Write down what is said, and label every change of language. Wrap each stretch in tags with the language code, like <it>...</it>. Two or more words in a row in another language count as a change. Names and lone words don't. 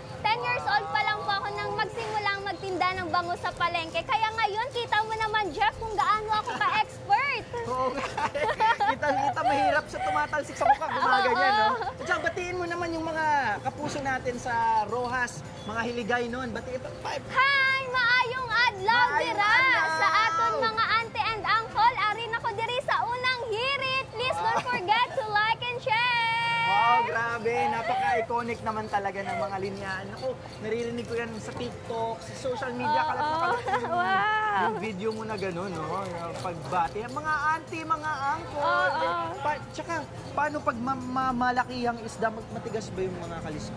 <tl>10 years old pa lang po ako nang magsimulang magtinda ng bangus sa palengke. Kaya ngayon, kita mo naman, Jeff, kung gaano ako ka-expert. Oo nga. Kita mahirap sa tumatalsik sa mukha. Gumaganyan, no? At saka batiin mo naman yung mga kapuso natin sa Rojas, mga hiligay nun. Batiin pa. Hi!</tl> <hil>Maayong adlaw Maayong dira adlaw! sa aton mga</hil> <en>auntie and uncle.</en> <hil>Arin ako diri sa unang hirit.</hil> <en>Please don't forget to like and share!</en> <tl>Wow, grabe. Napaka-iconic naman talaga ng mga linyaan. Ako, naririnig ko yan sa TikTok, sa</tl> <en>social media.</en> <tl>Kalat na kalat yung video mo na gano'n, no? Pagbati. Mga auntie, mga uncle. Tsaka, paano pag malaki ang isda, matigas ba yung mga kaliskis?</tl>